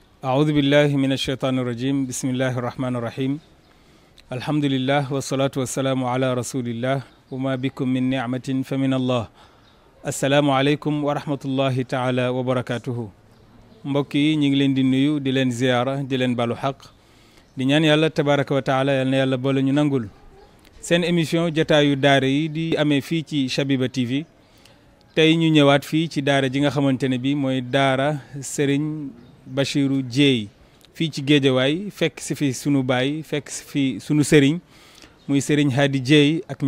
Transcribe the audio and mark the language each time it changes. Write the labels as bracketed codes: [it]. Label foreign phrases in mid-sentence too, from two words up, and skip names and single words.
[ar] أعوذ بالله من الشيطان الرجيم بسم الله الرحمن الرحيم الحمد لله والصلاة والسلام على رسول الله وما بكم من نعمة فمن الله السلام عليكم ورحمة الله تعالى وبركاته [wo] mbokk yi ñu ngi leen di nuyu di leen ziyaara di leen balu xaq di ñaan yàlla [ar] تبارك وتعالى [wo] yal na yàlla boole ñu nangul seen émission jataayu daara yi di amee fii ci Shabiba TV tey ñu ñëwaat fii ci daara ji nga xamante ne bi mooy daara Serigne Bachirou Dieye fii ci Géejawaay fekk si fi sunu baay fekk si fi sunu sëriñ muy Serigne Hady Dieye ak